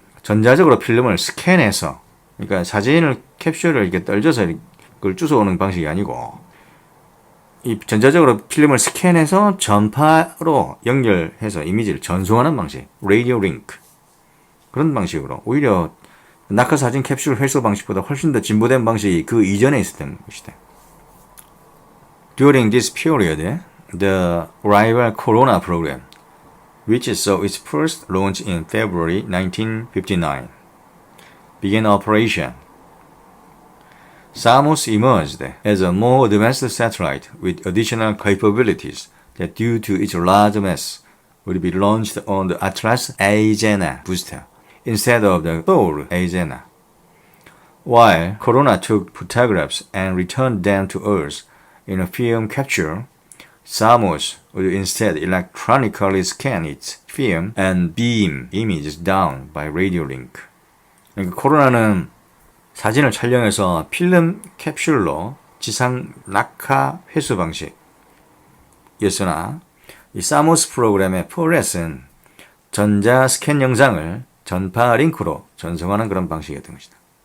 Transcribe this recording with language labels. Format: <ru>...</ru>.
<ko>전자적으로 필름을 스캔해서 그러니까 사진을 캡슐을 이렇게 떨져서 그걸 주워오는 방식이 아니고 이 전자적으로 필름을 스캔해서 전파로 연결해서 이미지를 전송하는 방식,</ko> <en>라디오 링크</en> <ko>그런 방식으로 오히려 낙하 사진 캡슐 회수 방식보다 훨씬 더 진보된 방식이 그 이전에 있었던 것이다.</ko> <en>During this period, the rival Corona program, which saw its first launch in February 1959, began operation. Samos emerged as a more advanced satellite with additional capabilities that, due to its large mass, would be launched on the Atlas Agena booster instead of the Thor Agena. While Corona took photographs and returned them to Earth in a film capsule, Samos would instead electronically scan its film and beam images down by radio link.</en> <ko>그러니까 코로나는 사진을 촬영해서 필름 캡슐로 지상 낙하 회수 방식이었으나 이 사모스 프로그램의 포렛은 전자 스캔 영상을 전파 링크로 전송하는 그런 방식이었던 것이다.</ko>